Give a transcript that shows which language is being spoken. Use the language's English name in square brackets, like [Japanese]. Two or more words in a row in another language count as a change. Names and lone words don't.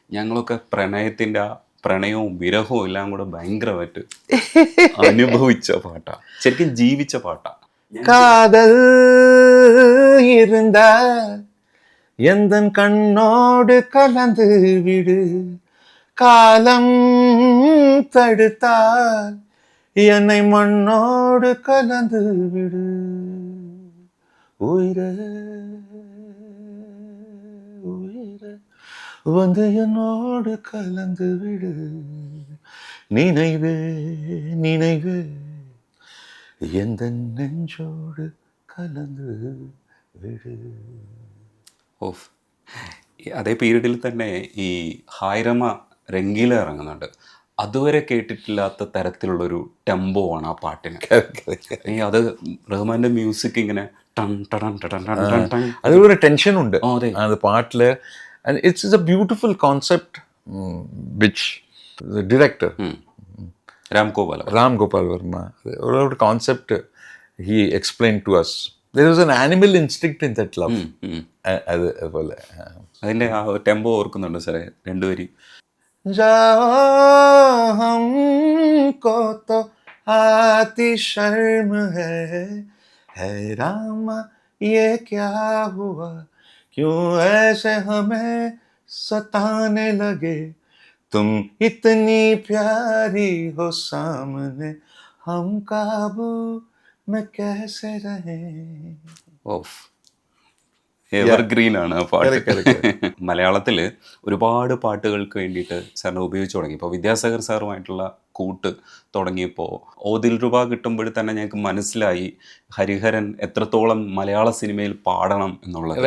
[Malayalam] ഞങ്ങളൊക്കെ പ്രണയത്തിൻ്റെ ആ പ്രണയവും വിരഹവും എല്ലാം കൂടെ ഭയങ്കരമായിട്ട് അനുഭവിച്ച പാട്ടാ, ശരിക്കും ജീവിച്ച പാട്ടാ. [Tamil] காதல் இருந்தால் எந்தன் கண்ணோடு கலந்து விடு, காலம் தடுத்தால் என்னை மண்ணோடு கலந்து விடு, உயிரே உயிரே வந்து என்னோடு கலந்து விடு, நினைவே நினைவே எந்த நெஞ்சோடு கலந்து விடு. [Malayalam] ഓഫ്, അതേ പീരീഡിൽ തന്നെ ഈ ഹായ്രമ രംഗീല ഇറങ്ങുന്നുണ്ട്. അതുവരെ കേട്ടിട്ടില്ലാത്ത തരത്തിലുള്ളൊരു ടെമ്പോ ആണ് ആ പാട്ടിന്. ഈ അത് റഹ്മാന്റെ മ്യൂസിക് ഇങ്ങനെ ടൺ ടൺ ടൺ ടൺ ടൺ ടൺ, അതൊരു ടെൻഷൻ ഉണ്ട് അതെ അത് പാട്ടില്. [English] It's a beautiful concept which director രാം ഗോപാൽ വർമ്മ ഒരു concept he explain to us. There was an animal instinct in that love. [Malayalam] അതുപോലെ അതിന്റെ ആ ടെമ്പോ ഓർക്കുന്നുണ്ട് സാറേ, രണ്ടുപേരും. [Hindi] हमको तो आती शर्म है रामा ये क्या हुआ, क्यों ऐसे हमें सताने लगे, तुम इतनी प्यारी हो सामने, हम काबू में कैसे रहे. [Malayalam] ഓഫ്, എവർഗ്രീൻ ആണ് ആ പാട്ട്. മലയാളത്തിൽ ഒരുപാട് പാട്ടുകൾക്ക് വേണ്ടിയിട്ട് സാറിന് ഉപയോഗിച്ച് തുടങ്ങി. ഇപ്പോൾ വിദ്യാസാഗർ സാറുമായിട്ടുള്ള കൂട്ട് തുടങ്ങിയപ്പോൾ ഓതിൽ രൂപ കിട്ടുമ്പോൾ തന്നെ ഞങ്ങൾക്ക് മനസ്സിലായി ഹരിഹരൻ എത്രത്തോളം മലയാള സിനിമയിൽ പാടണം എന്നുള്ളത്.